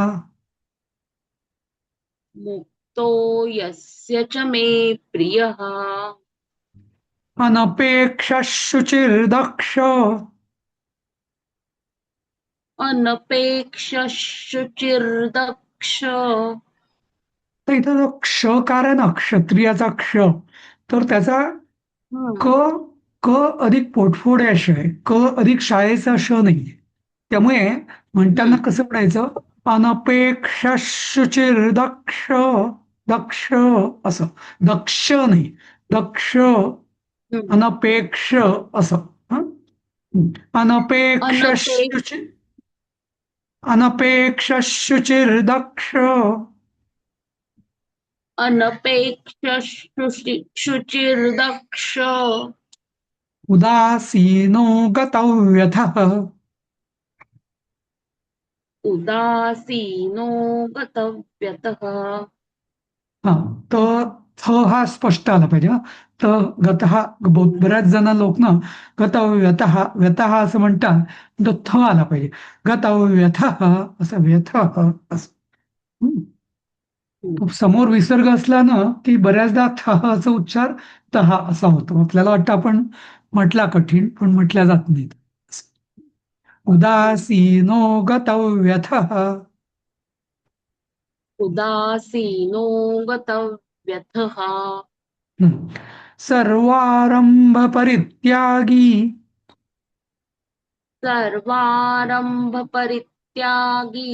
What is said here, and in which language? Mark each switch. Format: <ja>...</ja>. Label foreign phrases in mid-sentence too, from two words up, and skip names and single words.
<sa>मुक्तो यस्य च मे प्रियः. अनपेक्षः शुचिर्दक्ष. अनपेक्षः शुचिर्दक्ष.</sa> <mr>तर इथं जो क्षकार आहे ना, क्षत्रियाचा क्ष, तर त्याचा क हम्म, क अधिक पोटफोड्या श आहे. क अधिक शाळेचा श नाहीये. त्यामुळे म्हणताना हम्म, कसं म्हणायचं?</mr> <sa>अनपेक्ष शुचिर्दक्ष.</sa> <mr>दक्ष असं. दक्ष नाही. दक्ष. हम्म. अनपेक्ष असं. हं?</mr> <sa>अनपेक्ष अनपेक्ष शुचि अनपेक्ष शुचिर्दक्ष. अनपेक्ष शुचिर्दक्ष. उदासीनो गतव्यथः. उदासीनो गतव्यतः.</sa> <mr>हा. तर थ हा स्पष्ट आला पाहिजे. हा. तर गतः. बऱ्याच जण लोक ना</mr> <sa>गतव्यथः व्यथः</sa> <mr>असं म्हणतात. तो थ आला पाहिजे. गतव्यथः असं. व्यथः असं. हं. तो समोर विसर्ग असला ना की बऱ्याचदा थचा उच्चार तहा असा होतो. आपल्याला वाटतं आपण म्हटला कठीण, पण म्हटल्या जात नाहीत.</mr> <sa>उदासीनो गतव्यथः. उदासीनो गतव्यथः. हं. सर्वारंभ परित्यागी. सर्वारंभ परित्यागी.</sa>